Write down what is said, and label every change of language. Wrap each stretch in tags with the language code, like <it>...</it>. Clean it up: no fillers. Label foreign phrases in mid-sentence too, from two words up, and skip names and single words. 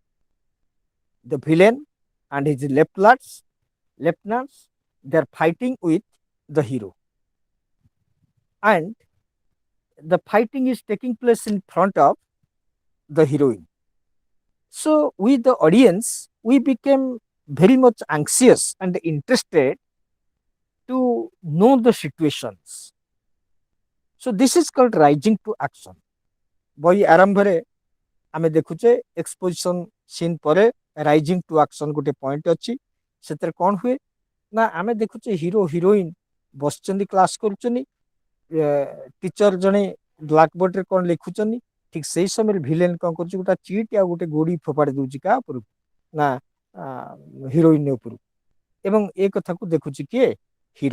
<en>The villain and his lieutenants, they are fighting with the hero, and the fighting is taking place in front of the heroine. So with the audience, we became very much anxious and interested to know the situations. So this is called rising to action.</en> <or>ବହି ଆରମ୍ଭରେ ଆମେ ଦେଖୁଛେ</or> <en>exposition scene</en> <or>ପରେ</or> <en>rising to action</en> <or>ଗୋଟେ ପଏଣ୍ଟ ଅଛି। ସେଥିରେ କ'ଣ ହୁଏ ନା ଆମେ ଦେଖୁଛେ</or> <en>hero heroine</en> <or>ବସିଛନ୍ତି କ୍ଲାସ କରୁଛନ୍ତି, ଟିଚର ଜଣେ ବ୍ଲାକବୋର୍ଡରେ କ'ଣ ଲେଖୁଛନ୍ତି, ଠିକ ସେଇ ସମୟରେ ଭିଲେନ କ'ଣ କରୁଛି, ଗୋଟେ ଚିଟ୍ ଆଉ ଗୋଟେ ଗୋଡି ଫୋପାଡ଼ି ଦଉଛି କାହା ଉପରକୁ ନା ହିରୋଇନ ଉପରକୁ, ଏବଂ ଏ କଥାକୁ ଦେଖୁଛି କିଏ, ହିରୋ।</or>